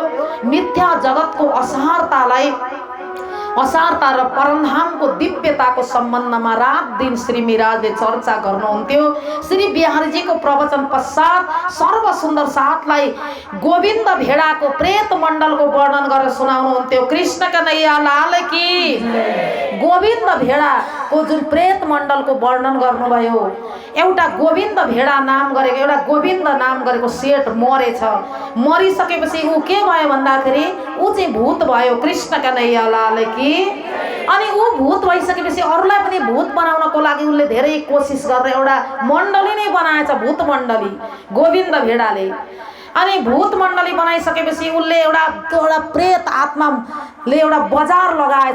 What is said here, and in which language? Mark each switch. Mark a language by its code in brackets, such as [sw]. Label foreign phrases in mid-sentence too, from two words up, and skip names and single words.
[ne] मिथ्या जगतको असारता र परमधामको दिव्यताको सम्बन्धमा रात दिन श्री मिराजले चर्चा गर्नुहुन्थ्यो। श्री बिहारीजीको प्रवचन पश्चात सर्व सुन्दर साथलाई गोविन्द भेडाको प्रेत मण्डलको वर्णन गरेर सुनाउनुहुन्थ्यो। [hi] कृष्ण कन्हैया लाल की। [ne] गोविन्द भेडाको जुन प्रेत मण्डलको वर्णन गर्नुभयो, एउटा गोविन्द भेडा नाम गरेको, एउटा गोविन्द नाम गरेको सेठ मरेछ। मरिसकेपछि ऊ के भयो भन्दाखेरि ऊ चाहिँ भूत भयो। [hi] कृष्ण कन्हैया लाल की। [ne] अनि ऊ भूत भइसकेपछि अरूलाई पनि भूत बनाउनको लागि उसले धेरै कोसिस गरेर एउटा मण्डली नै बनाएछ, भूत मण्डली गोविन्द भेडाले। अनि भूत मण्डली बनाइसकेपछि उसले एउटा प्रेत आत्माले एउटा बजार लगाएछ।